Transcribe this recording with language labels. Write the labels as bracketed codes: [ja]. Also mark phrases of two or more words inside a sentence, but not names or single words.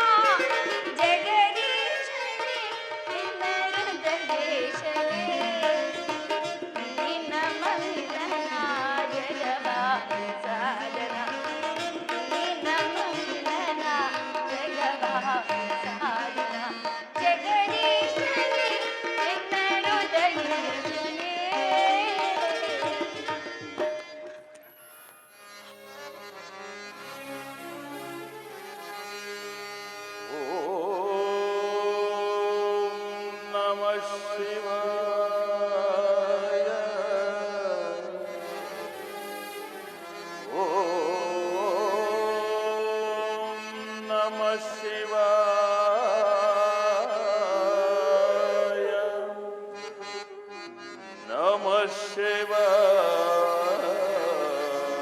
[kn] ಜಗದೀಶನೇ ನಿನ್ನ ಹೃದಯೇಶನೇ ನಿನ್ನ ಮಂಗಲನ ಜಗವ ಸಾಧನ ನಿನ್ನ ಮಂಗಲನ ಜಗವ ಸಾಧನ ಜಗದೀಶನೇ ನಿನ್ನ ಹೃದಯೇಶನೇ [sa] ಓಂ ನಮಃ ಶಿವಾಯ ಓಂ ನಮಃ ಶಿವಾಯ ನಮಃ ಶಿವಾಯ